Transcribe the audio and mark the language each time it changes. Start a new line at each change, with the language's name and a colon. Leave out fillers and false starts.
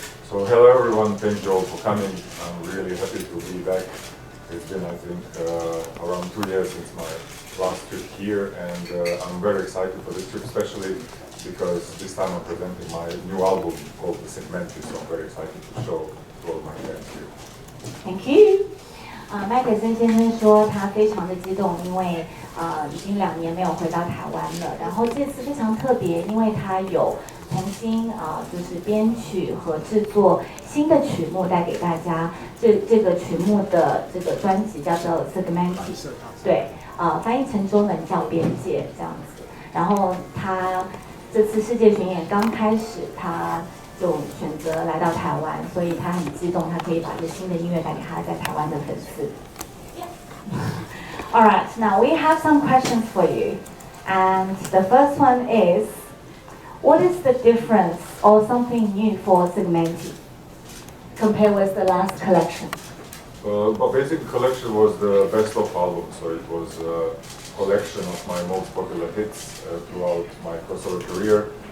English: So hello everyone, thank you all for coming. I'm really happy to be back. It's been, I think, around 2 years since my last trip here, and I'm very excited for this trip, especially because this time I'm presenting my new album called The Segmented, so I'm very excited to show to all my fans here. Thank you.
Chinese: 麦克森先生说他非常的激动，因为已经2年没有回到台湾了。然后这次非常特别，因为他有重新就是编曲和制作新的曲目带给大家。这个曲目的这个专辑叫做 Segmented， 对，翻译成中文叫边界这样子。然后他这次世界巡演刚开始，他就选择来到台湾，所以他很激动，他可以把这新的音乐带给他在台湾的粉丝。
English: All right, now we have some questions for you, and the first one is, what is the difference or something new for Segmented compared with the last collection? But basically, collection was the best of album, so it was a collection of my most popular hits throughout my crossover career.